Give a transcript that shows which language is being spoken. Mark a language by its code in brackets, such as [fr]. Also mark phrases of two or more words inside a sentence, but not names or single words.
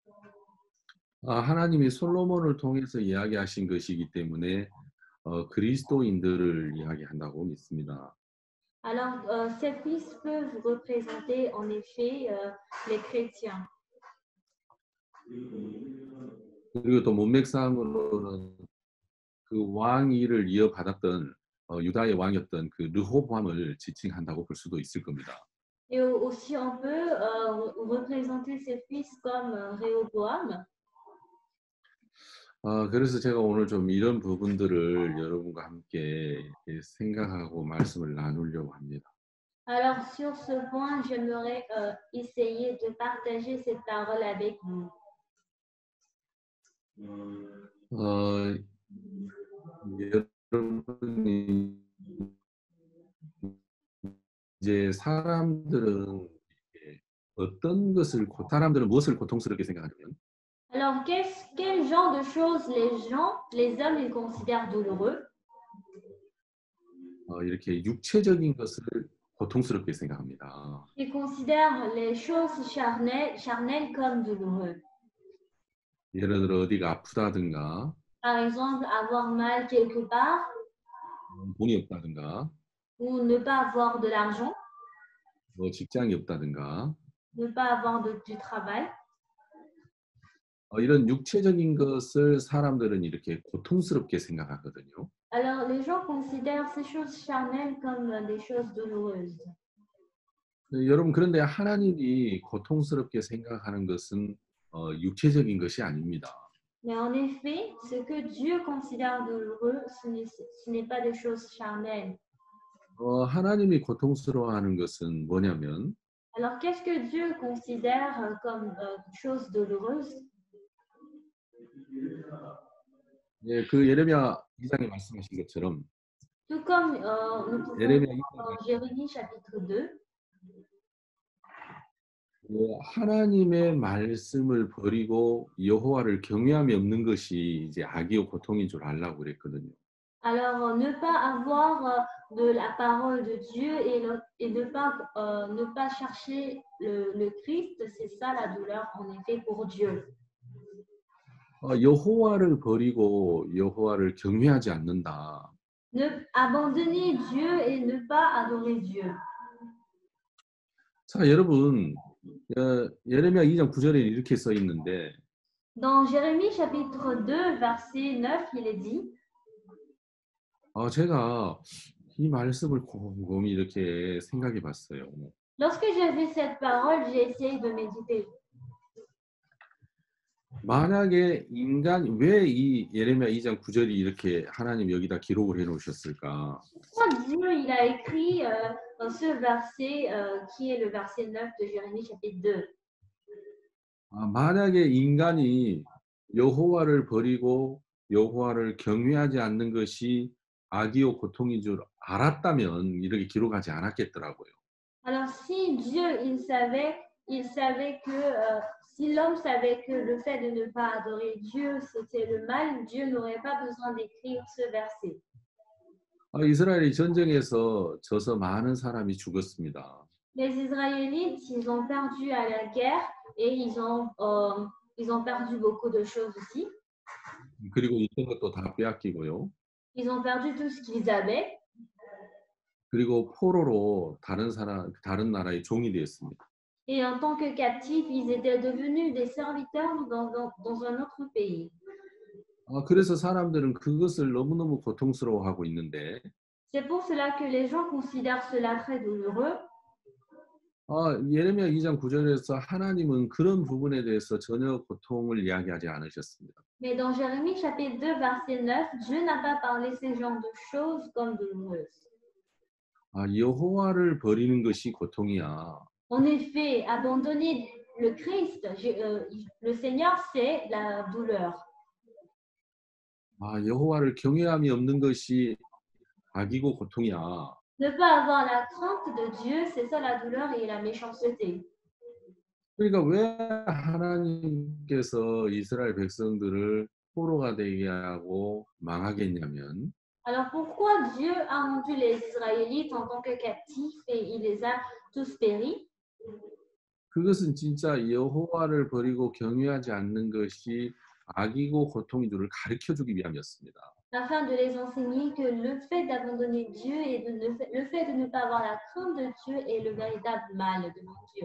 [ko] 하나님이 솔로몬을 통해서 이야기하신 것이기 때문에 그리스도인들을 이야기한다고 믿습니다. [fr] alors ces fils peuvent représenter en effet les chrétiens. [ko] 그리고 또 문맥상으로는 그 왕위를 이어받았던 유다의 왕이었던 그 르호보암을 지칭한다고 볼 수도 있을 겁니다. [fr] Et aussi, on peut représenter ces fils comme Réhoboam. [ko] 그래서 제가 오늘 좀 이런 부분들을 여러분과 함께 생각하고 말씀을 나누려고 합니다. [fr] Alors, sur ce point, j'aimerais essayer de partager cette parole avec vous. [ko] 여러분이 이제 사람들은 사람들은 무엇을 고통스럽게 생각하냐면 [fr] Alors, quel genre de choses les hommes, ils considèrent douloureux? [ko] 이렇게 육체적인 것을 고통스럽게 생각합니다. [fr] Ils considèrent les choses charnelles comme douloureux. [ko] 예를 들어 어디가 아프다든가 [fr] Par exemple, avoir mal quelque part [ko] 돈이 없다든가 [fr] ou ne pas avoir de l'argent, [ko] 뭐 직장이 없다든가 [fr] ne pas avoir du travail. [ko] 이런 육체적인 것을 사람들은 이렇게 고통스럽게 생각하거든요. [fr] Alors, les gens considèrent ces choses charnelles comme des choses douloureuses. [ko] 여러분 그런데 하나님이 고통스럽게 생각하는 것은 육체적인 것이 아닙니다. [fr] Mais en effet, ce que Dieu considère douloureux, ce n'est pas des choses charnelles. [ko] 하나님이 고통스러워하는 것은 뭐냐면 [fr] Alors, qu'est-ce que Dieu considère comme chose douloureuse? [ko] 예, 그 예레미야 2장에 말씀하신 것처럼 [fr] Tout comme nous pouvons 예레미야 voir [ko] 2장에 [fr] dans Jérémie chapitre 2, [ko] 하나님의 말씀을 버리고 여호와를 경외함이 없는 것이 이제 악이요 고통인 줄 알라고 그랬거든요. [fr] alors ne pas avoir de la parole de Dieu et ne pas chercher le Christ, c'est ça la douleur en effet pour Dieu. [ko] 여호와를 버리고 여호와를 경외하지 않는다. [fr] Abandonner Dieu et ne pas adorer Dieu. [ko] 자, 여러분 예레미야 2장 9절에 이렇게 써 있는데 [fr] Dans Jérémie chapitre 2, verset 9, il est dit, [ko] 제가 이 말씀을 곰곰이 이렇게 생각해 봤어요. [fr] lorsque j'ai vu cette parole, j'ai essayé de méditer. [ko] 만약에 왜 이 예레미야 2장 9절이 이렇게 하나님 여기다 기록을 해 놓으셨을까? [fr] Pourquoi Dieu il a écrit ce verset qui est le verset 9 de Jérémie chapitre 2? [ko] 만약에 인간이 여호와를 버리고 여호와를 경외하지 않는 것이 악이요 고통인 줄 알았다면 이렇게 기록하지 않았겠더라고요. [fr] Alors si Dieu il savait que si l'homme savait que le fait de ne pas adorer Dieu c'était le mal, Dieu n'aurait pas besoin d'écrire ce verset. [ko] 이스라엘이 전쟁에서 져서 많은 사람이 죽었습니다. [fr] Les Israélites, ils ont perdu à la guerre et ils ont perdu beaucoup de choses aussi. [ko] 그리고 있던 것도 다 빼앗기고요. [fr] Ils ont perdu tout ce qu'ils avaient. [ko] 그리고 포로로 다른 나라의 종이 되었습니다. [fr] Et en tant que captifs, ils étaient devenus des serviteurs dans un autre pays. [ko] 그래서 사람들은 그것을 너무너무 고통스러워하고 있는데 [fr] C'est pour cela que les gens considèrent cela très douloureux. [ko] 예레미야 2장 9절에서 하나님은 그런 부분에 대해서 전혀 고통을 이야기하지 않으셨습니다. [fr] Mais dans Jérémie chapitre 2, verset 9, Dieu n'a pas parlé ces genres de choses comme douloureuses. [ko] 여호와를 버리는 것이 고통이야. [fr] En effet, abandonner le Christ, le Seigneur, c'est la douleur. [ko] 여호와를 경외함이 없는 것이 악이고 고통이야. [fr] Ne pas avoir la crainte de Dieu, c'est ça la douleur et la méchanceté. [ko] 그러니까 왜 하나님께서 이스라엘 백성들을 포로가 되게 하고 망하게 했냐면 [fr] Alors pourquoi Dieu a rendu les Israélites en tant que captifs et il les a tous péris? [ko] 그것은 진짜 여호와를 버리고 경외하지 않는 것이 악이고 고통인 줄을 가르쳐 주기 위함이었습니다. [fr] Afin de les enseigner que le fait d'abandonner Dieu et le fait de ne pas avoir la crainte de Dieu est le véritable mal devant Dieu.